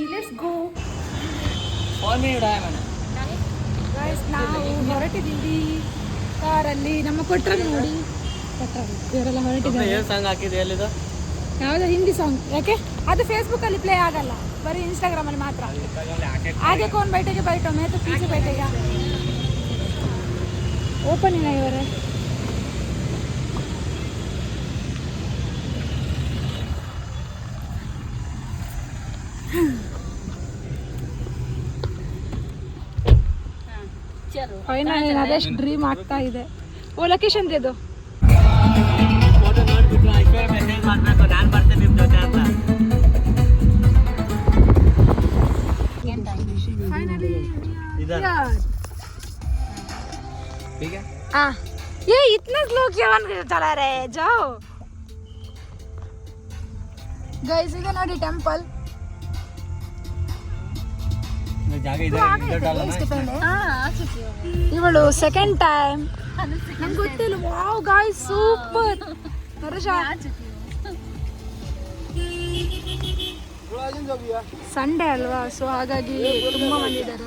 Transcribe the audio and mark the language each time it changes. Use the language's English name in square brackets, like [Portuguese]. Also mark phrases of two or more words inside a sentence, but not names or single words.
[English] let's go guys. [Kannada] ನಾವು ಹೊರಟಿದ್ದೀವಿ ಕಾರಲ್ಲಿ. ನಮ್ಮ ಕೊಟ್ರ ನೋಡಿ, ಇವರೆಲ್ಲ ಹೊರಟಿದ್ದಾರೆ. ಯಾವುದೋ ಹಿಂದಿ ಸಾಂಗ್. ಯಾಕೆ ಅದು ಫೇಸ್ಬುಕ್ಕಲ್ಲಿ ಪ್ಲೇ ಆಗಲ್ಲ, ಬರೀ ಇನ್ಸ್ಟಾಗ್ರಾಮಲ್ಲಿ ಮಾತ್ರ. [Hindi] ಆगे कौन बैठेगा बैठो, मैं तो पीछे बैठेगा. ओपन ही नहीं हो रहा है. [Kannada] ಫೈನಲಿ ಅದೆಷ್ಟು ಡ್ರೀಮ್ ಆಗ್ತಾ ಇದೆ. [Hindi] ओ लोकेशन देदो. ये इतना स्लो क्यों चला रहे हैं? जाओ गाइस, इधर [Kannada] ನೋಡಿ ಟೆಂಪಲ್. ಇವಳು [English] second time. [Kannada] ನಂಗೆ ಗೊತ್ತಿಲ್ಲ. [English] wow guys, super. [Kannada] ಸಂಡೇ ಅಲ್ವಾ, ಸೊ ಹಾಗಾಗಿ ತುಂಬ ಮಂದಿ ಇದ್ದಾರೆ.